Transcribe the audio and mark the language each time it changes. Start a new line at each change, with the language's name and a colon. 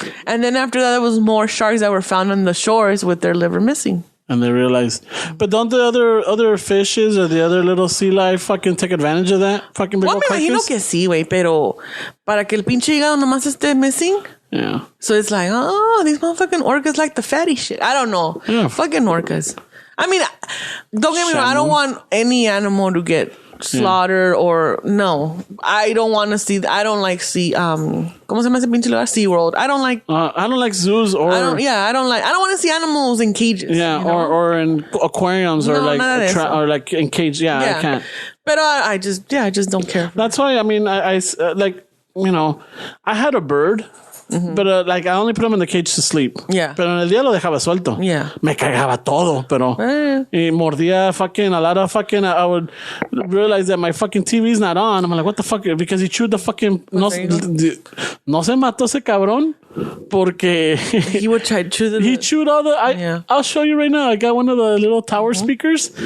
English: And then after that, there was more sharks that were found on the shores with their liver missing. And they realized, but don't the other fishes or the other little sea life fucking take advantage of that fucking big
Spanish: Well, me imagino que sí, güey, pero para que el pinche hígado nomás esté missing.
English: Yeah. So it's like, oh, these motherfucking orcas like the fatty shit. I don't know. Yeah. Fucking orcas. I mean, don't get me wrong. I don't want any animal to get slaughtered or no. I don't want to see. I don't like see.
Spanish: ¿Cómo se llama ese pinche lugar?
English: SeaWorld. I don't like zoos or. I don't want to see animals in cages. Yeah, you know? or in aquariums or like or like in cage. Yeah, I can't. But I just don't care. That's why I mean I like I had a bird. But like I only put him in the cage to sleep. Yeah.
Spanish: Pero en el día lo dejaba suelto.
English: Yeah.
Spanish: Me cagaba todo, pero y mordía
English: fucking a lot of fucking. I would realize that my fucking TV's not on. I'm like, what the fuck? Because he chewed the fucking.
Spanish: No se mató ese cabrón porque
English: he would try to chew he chewed all the. I'll show you right now. I got one of the little tower speakers.